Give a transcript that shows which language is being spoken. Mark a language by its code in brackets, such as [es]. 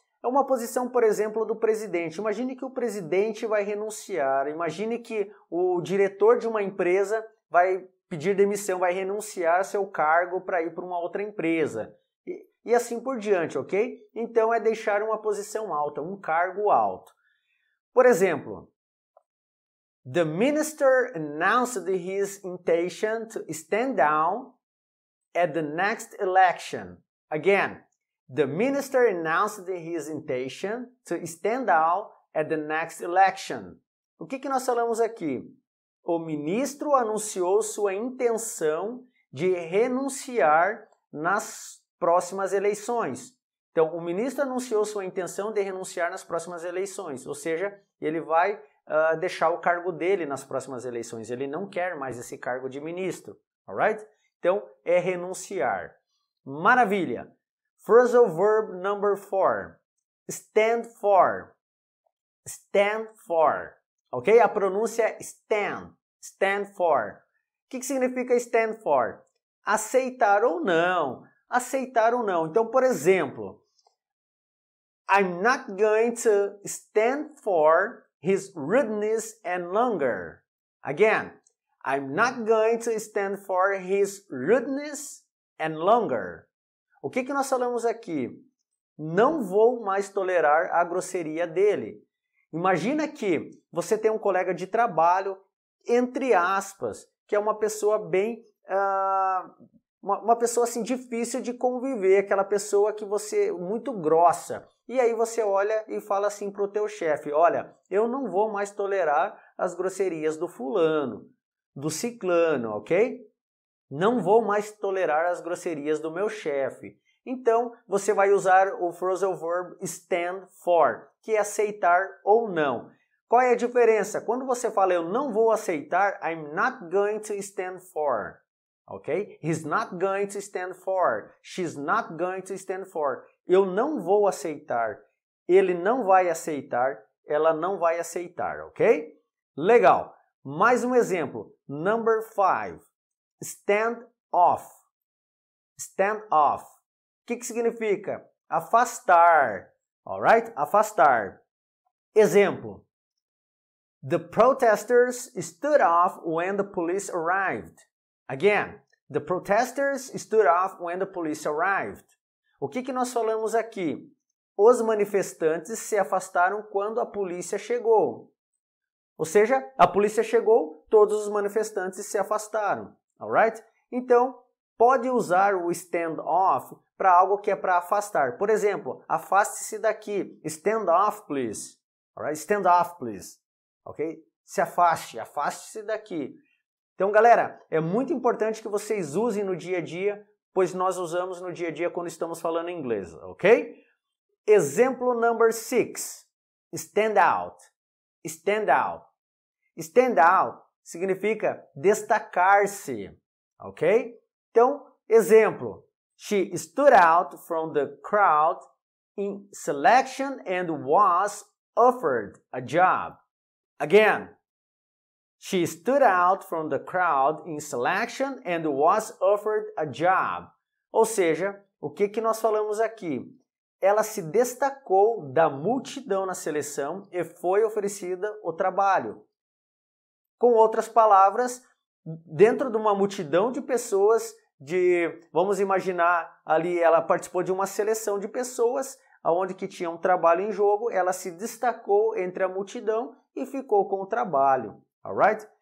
[pt] É uma posição, por exemplo, do presidente. Imagine que o presidente vai renunciar, imagine que o diretor de uma empresa vai pedir demissão, vai renunciar seu cargo para ir para uma outra empresa. E assim por diante, ok? Então é deixar uma posição alta, um cargo alto. Por exemplo, [en] the minister announced his intention to stand down at the next election. Again, the minister announced his intention to stand down at the next election. [pt] O que nós falamos aqui? O ministro anunciou sua intenção de renunciar nas próximas eleições. Então, o ministro anunciou sua intenção de renunciar nas próximas eleições, ou seja, ele vai deixar o cargo dele nas próximas eleições. Ele não quer mais esse cargo de ministro, alright? Então, é renunciar. Maravilha! [en] Phrasal verb number 4. Stand for. Stand for. Ok? [pt] A pronúncia é stand. Stand for. O que significa stand for? Aceitar ou não. Aceitar ou não. Então, por exemplo, [en] I'm not going to stand for his rudeness any longer. Again, I'm not going to stand for his rudeness any longer. [pt] O que nós falamos aqui? Não vou mais tolerar a grosseria dele. Imagina que você tem um colega de trabalho, entre aspas, que é uma pessoa bem, uma pessoa assim difícil de conviver, aquela pessoa que você muito grossa. E aí você olha e fala assim para o teu chefe, olha, eu não vou mais tolerar as grosserias do fulano, do ciclano, ok? Não vou mais tolerar as grosserias do meu chefe. Então, você vai usar o phrasal verb stand for, que aceitar ou não. Qual é a diferença? Quando você fala eu não vou aceitar, [en] I'm not going to stand for. Ok? He's not going to stand for. She's not going to stand for. [pt] Eu não vou aceitar. Ele não vai aceitar. Ela não vai aceitar. Ok? Legal. Mais um exemplo. [en] Number 5. Stand off. Stand off. [pt] O que significa? Afastar. Alright? Afastar. Exemplo. [en] The protesters stood off when the police arrived. Again, the protesters stood off when the police arrived. [pt] O que nós falamos aqui? Os manifestantes se afastaram quando a polícia chegou. Ou seja, a polícia chegou, todos os manifestantes se afastaram. Alright? Então, pode usar o stand off para algo que é para afastar. Por exemplo, afaste-se daqui. [en] Stand off, please. Alright? Stand off, please. Ok? [pt] Se afaste, afaste-se daqui. Então, galera, é muito importante que vocês usem no dia a dia, pois nós usamos no dia a dia quando estamos falando inglês, ok? [en] Exemplo number 6. Stand out. Stand out. [pt] Stand out significa destacar-se, ok? Então, exemplo. [en] She stood out from the crowd in selection and was offered a job. Again. She stood out from the crowd in selection and was offered a job. [pt] Ou seja, o que nós falamos aqui? Ela se destacou da multidão na seleção e foi oferecida o trabalho. Com outras palavras, dentro de uma multidão de pessoas, vamos imaginar ali, ela participou de uma seleção de pessoas, onde que tinha um trabalho em jogo, ela se destacou entre a multidão e ficou com o trabalho. Alright?